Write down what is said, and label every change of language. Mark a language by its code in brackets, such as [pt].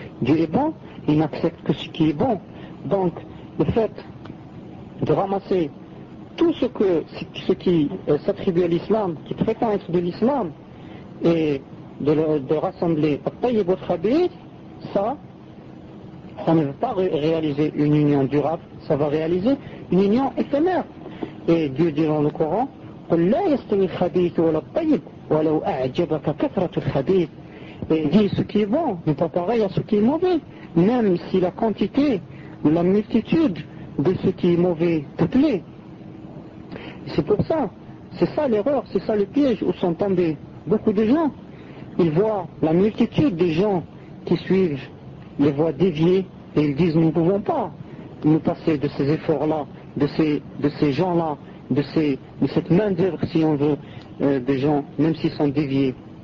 [fr] Dieu est bon, il n'accepte que ce qui est bon. Donc, le fait de ramasser tout ce qui s'attribue à l'islam, qui prétend être de l'islam, et de rassembler à [ar] tayyib wa khabir, [fr] ça ne va pas réaliser une union durable, ça va réaliser une union éphémère. Et Dieu dit dans le Coran, [ar] قل لا يستوي الخبيث ولا الطيب ولو أعجبك كثرة الخبيث. [fr] Et dit ce qui est bon n'est pas pareil à ce qui est mauvais, même si la quantité, la multitude de ce qui est mauvais te plaît. Et c'est pour ça, c'est ça l'erreur, c'est ça le piège où sont tombés beaucoup de gens. Ils voient la multitude des gens qui suivent les voies déviées et ils disent nous ne pouvons pas nous passer de ces efforts-là, de ces gens-là, de cette main-d'œuvre si on veut, des gens, même s'ils sont déviés.